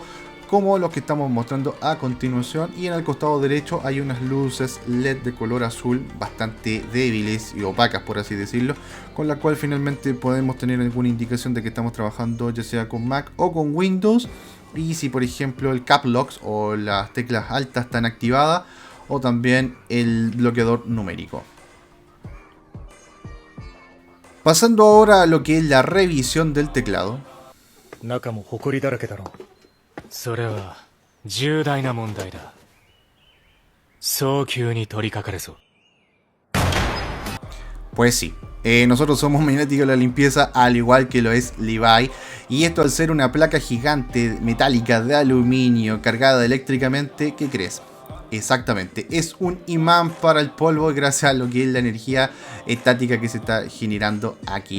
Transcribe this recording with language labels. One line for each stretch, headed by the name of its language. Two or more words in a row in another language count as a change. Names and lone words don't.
Spanish: como los que estamos mostrando a continuación, y en el costado derecho hay unas luces LED de color azul bastante débiles y opacas, por así decirlo, con la cual finalmente podemos tener alguna indicación de que estamos trabajando ya sea con Mac o con Windows, y si por ejemplo el
English: Cap Locks
Spanish: o las teclas altas están activadas, o también el bloqueador numérico. Pasando ahora a lo que es la revisión del teclado.
Japanese: 中も埃だらけだろう。それは重大な問題だ。早急に取り掛かれそう。
Spanish: Pues sí, nosotros somos maniáticos de la limpieza, al igual que lo es Levi. Y esto al ser una placa gigante metálica de aluminio cargada eléctricamente, ¿qué crees? Exactamente, es un imán para el polvo gracias a lo que es la energía estática que se está generando aquí.